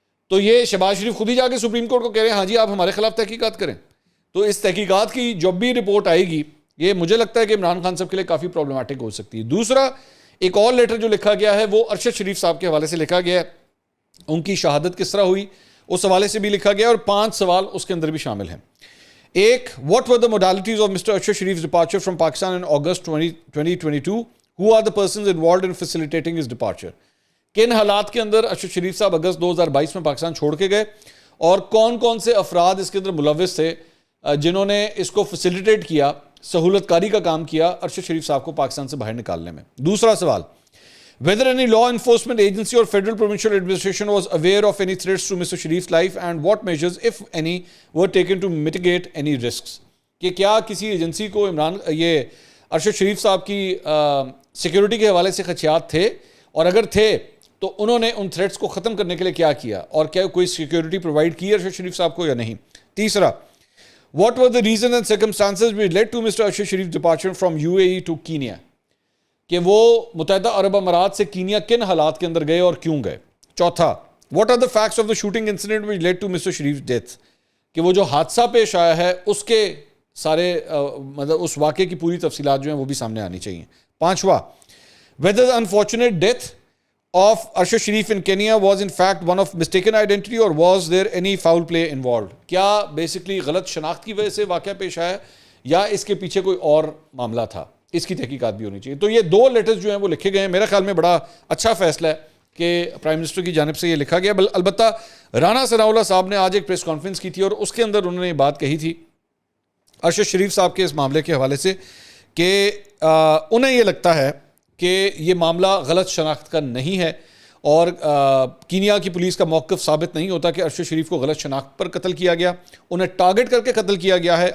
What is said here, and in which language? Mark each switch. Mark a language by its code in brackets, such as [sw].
[ur] تو یہ شہباز شریف خود ہی جا کے سپریم کورٹ کو کہہ رہے ہیں ہاں جی آپ ہمارے خلاف تحقیقات کریں. تو اس تحقیقات کی جب بھی رپورٹ آئے گی, یہ مجھے لگتا ہے کہ عمران خان صاحب کے لیے کافی پرابلماٹک ہو سکتی ہے. دوسرا ایک اور لیٹر جو لکھا گیا ہے وہ ارشد شریف صاحب کے حوالے سے لکھا گیا ہے, ان کی شہادت کس طرح ہوئی اس حوالے سے بھی لکھا گیا, اور 5 سوال اس کے اندر بھی شامل ہیں. ایک, [en] what were the modalities of Mr. Arshad Sharif's departure from Pakistan in August 2022? Who are the persons involved in facilitating his departure? [ur] کن حالات کے اندر ارشد شریف صاحب اگست 2022 میں پاکستان چھوڑ کے گئے, اور کون کون سے افراد اس کے اندر ملوث تھے جنہوں نے اس کو فیسیلیٹیٹ کیا, سہولت کاری کا کام کیا ارشد شریف صاحب کو پاکستان سے باہر نکالنے میں. دوسرا سوال, [en] whether any law enforcement agency or federal provincial administration was aware of any threats to Mr. Sharif's life, and what measures, if any, were taken to mitigate any risks? [ur] کہ کیا کسی ایجنسی کو یہ ارشد شریف صاحب کی سیکیورٹی کے حوالے سے خدشات تھے, اور اگر تھے تو انہوں نے ان تھریٹس کو ختم کرنے کے لیے کیا کیا, اور کیا کوئی سیکیورٹی پرووائڈ کی ارشد شریف صاحب کو یا نہیں. تیسرا, [en] what were the reasons and circumstances which led to Mr. Arshad Sharif's departure from UAE to Kenya? [ur] کہ وہ متحدہ عرب امارات سے کینیا کن حالات کے اندر گئے اور کیوں گئے. چوتھا, [en] what are the facts of the shooting incident which led to Mr. Sharif's death? [ur] کہ وہ جو حادثہ پیش آیا ہے اس کے سارے مطلب اس واقعے کی پوری تفصیلات جو ہیں وہ بھی سامنے آنی چاہیے. پانچواں, [en] whether the unfortunate death of Arshad Sharif in Kenya was in fact one of mistaken identity, or was there any foul play involved? [ur] کیا بیسکلی غلط شناخت کی وجہ سے واقعہ پیش آیا یا اس کے پیچھے کوئی اور معاملہ تھا, اس کی تحقیقات بھی ہونی چاہیے. تو یہ 2 لیٹرز جو ہیں وہ لکھے گئے ہیں. میرا خیال میں بڑا اچھا فیصلہ ہے کہ پرائم منسٹر کی جانب سے یہ لکھا گیا. البتہ رانا ثناء اللہ صاحب نے آج ایک پریس کانفرنس کی تھی اور اس کے اندر انہوں نے یہ بات کہی تھی ارشد شریف صاحب کے اس معاملے کے حوالے سے کہ انہیں یہ لگتا ہے کہ یہ معاملہ غلط شناخت کا نہیں ہے, اور کینیا کی پولیس کا موقف ثابت نہیں ہوتا کہ ارشد شریف کو غلط شناخت پر قتل کیا گیا, انہیں ٹارگٹ کر کے قتل کیا گیا ہے.